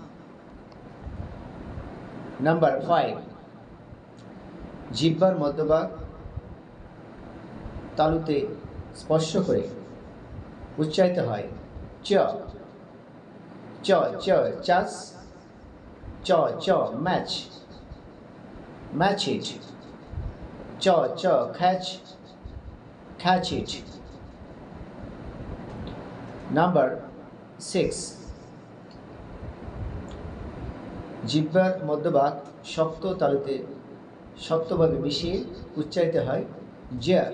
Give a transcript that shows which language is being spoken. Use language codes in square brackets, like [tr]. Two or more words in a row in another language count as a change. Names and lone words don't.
[en] Number 5, [bn] জিহ্বার মধ্যভাগ তালুতে স্পর্শ করে উচ্চারিত হয় চ। [en] চ চ চাস, চ চ ম্যাচ, match it. চ চ খ্যাচ, catch it. [bn] নাম্বার 6, জিহ্বার মধ্যভাগ শক্ত তালুতে শক্তভাবে মিশিয়ে উচ্চারিত হয় জ।